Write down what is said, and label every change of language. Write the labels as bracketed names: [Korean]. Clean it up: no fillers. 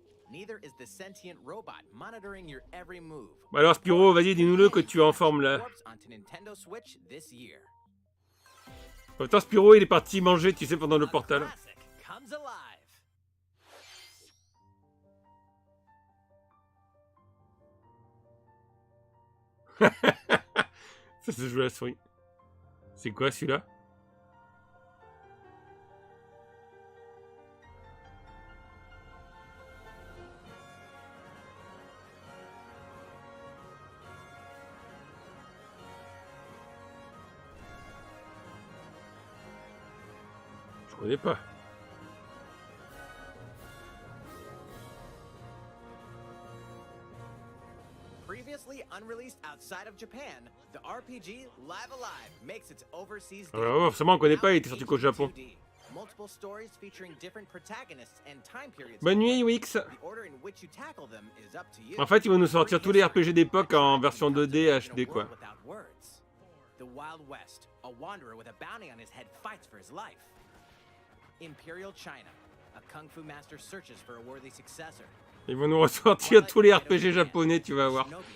[English] Neither is the sentient robot monitoring your every move. [French] Bah alors Spyro, vas-y, dis-nous-le que tu es en forme là. [English] Onto Nintendo Switch this year. [French] Pourtant Spyro, il est parti manger, tu sais, pendant le portal. [English] Comes alive. [French] Ça se joue à la souris. C'est quoi celui-là? Je connais pas. [English] Previously unreleased outside of Japan, the RPG Live Alive makes its overseas [French] Ah ouais, forcément on connaît pas, il était sorti qu'au Japon. [English] Multiple stories featuring different protagonists and time periods. [French] Bonne nuit UX. [English] The order in which you tackle them is up to you. [French] En fait, ils vont nous sortir tous les RPG d'époque en version 2D HD quoi. [English] The Wild West, a wanderer with a bounty on his head fights for his life. Imperial China, a kung fu master searches for a worthy successor. [French] Ils vont nous ressortir tous les RPG japonais, tu vas voir.